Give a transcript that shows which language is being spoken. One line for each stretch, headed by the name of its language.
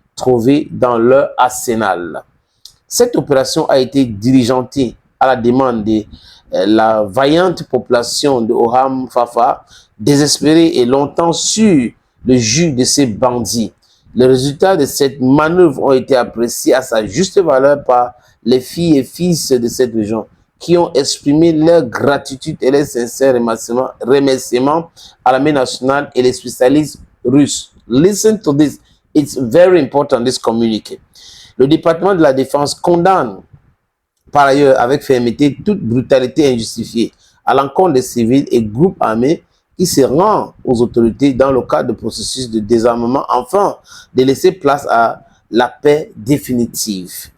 French: trouvés dans leur arsenal. Cette opération a été diligentée à la demande de la vaillante population de Oham Fafa, désespérée et longtemps sur le jus de ces bandits. Les résultats de cette manœuvre ont été appréciés à sa juste valeur par les filles et fils de cette région, qui ont exprimé leur gratitude et leur sincère remerciements à l'armée nationale et les spécialistes russes.
English: Listen to this. It's very important, this communiqué.
French: Le département de la Défense condamne par ailleurs avec fermeté toute brutalité injustifiée à l'encontre des civils et groupes armés qui se rendent aux autorités dans le cadre du processus de désarmement afin de laisser place à la paix définitive.